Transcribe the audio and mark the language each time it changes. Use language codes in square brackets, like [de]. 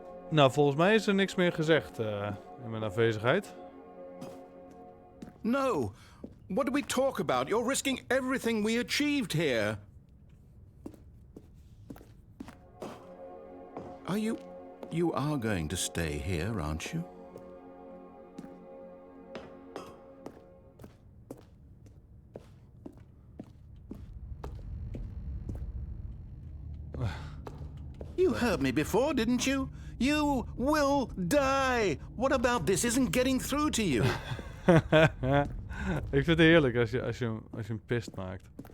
[nl] Nou, volgens mij is er niks meer gezegd in mijn afwezigheid. [en] No. What do we talk about? You're risking everything we achieved here. You are going to stay here, aren't you? You heard me before, didn't you? You will die. What about this isn't getting through to you? [nl] Ik vind het heerlijk als je hem pist maakt.